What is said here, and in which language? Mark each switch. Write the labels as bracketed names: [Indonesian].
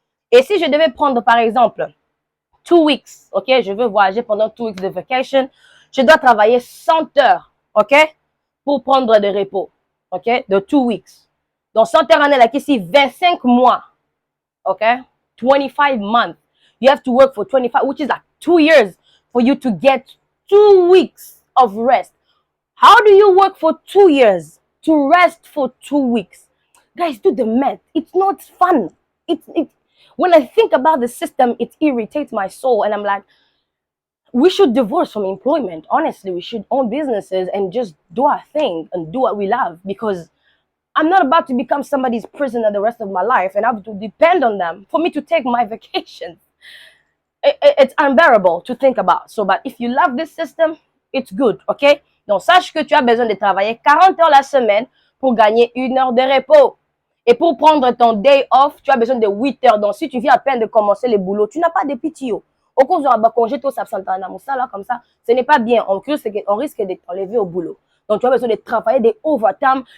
[French] Et si je devais prendre, par exemple, 2 weeks, ok, je veux voyager pendant 2 weeks de vacation, je dois travailler 100 heures, ok, pour prendre de repos, ok, de 2 weeks. Donc, 100 heures année, là, ici, 25 mois, ok, 25 months. [English] You have to work for 25, which is like 2 years for you to get 2 weeks of rest. How do you work for 2 years to rest for 2 weeks? Guys, do the math. It's not fun. When I think about the system, it irritates my soul. And I'm like, we should divorce from employment. Honestly, we should own businesses and just do our thing and do what we love, because I'm not about to become somebody's prisoner the rest of my life and I have to depend on them for me to take my vacations. It's unbearable to think about. So, but if you love this system, it's good, ok? [French] Donc, sache que tu as besoin de travailler 40 heures la semaine pour gagner 1 heure de repos. Et pour prendre ton day off, tu as besoin de 8 heures. Donc, si tu viens à peine de commencer le boulot, tu n'as pas de PTO. Au cours d'un congé, tout s'absente là, comme ça, ce n'est pas bien. On risque de t'enlever au boulot. Donc, tu as besoin de travailler des overtime.